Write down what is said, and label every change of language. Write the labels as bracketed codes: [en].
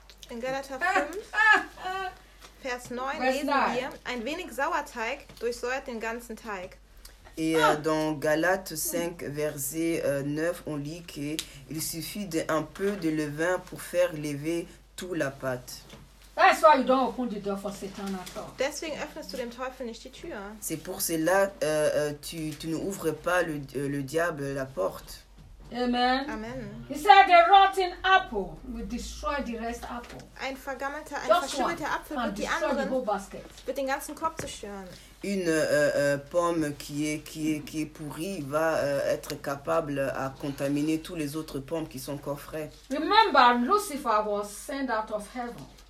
[en] In Galatians 5, verse 9, [de] lesen wir, ein wenig Sauerteig durchsäuert den ganzen Teig. [fr] Et dans Galates 5, verset 9, on lit qu'il suffit d'un peu de levain pour faire lever toute la pâte. [en] That's why you don't open the door for Satan at all. [de] Deswegen öffnest du dem Teufel nicht die Tür. [fr] C'est pour cela tu n'ouvres pas le diable la porte. Amen. Amen. [en] He said a rotten apple will destroy the rest apple. [de] Ein vergammelter, ein verschimmelter Apfel wird die anderen, wird den ganzen Korb zerstören. [fr] Une pomme qui est pourrie va être capable à contaminer tous les autres pommes qui sont encore fraîches. [en] Remember, Lucifer was sent out of heaven.